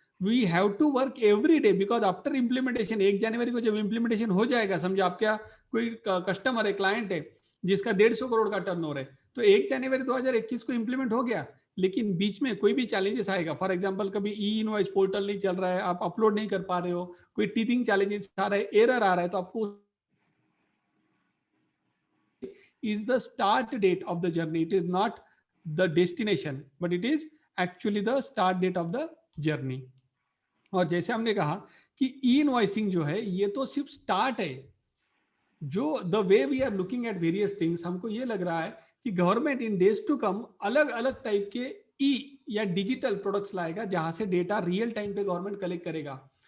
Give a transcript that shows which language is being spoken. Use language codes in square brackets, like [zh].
[en] we have to work every day, [hi] because after implementation 1 जनवरी को जब implementation हो जाएगा, समझो आपका कोई कस्टमर है, क्लाइंट है जिसका 150 करोड़ का टर्नओवर है, तो 1 जनवरी 2021 को इम्प्लीमेंट हो गया, लेकिन बीच में कोई भी चैलेंजेस आएगा, फॉर एग्जांपल कभी ई इनवॉइस पोर्टल नहीं चल रहा है, आप अपलोड नहीं कर पा रहे हो, कोई टीथिंग चैलेंजेस आ रहा है, एरर आ रहा है, तो आपको [en] is the start date of the journey. It is not the destination, but it is actually the start date of the journey. [hi] और जैसे हमने कहा कि ई इनवॉइसिंग जो है ये तो सिर्फ स्टार्ट है। जो [en] the way we are looking at various things, [hi] हमको ये लग रहा है कि government in days to come अलग अलग टाइप के ई या डिजिटल प्रोडक्ट्स लाएगा जहां से डेटा रियल टाइम पे गवर्नमेंट कलेक्ट करेगा।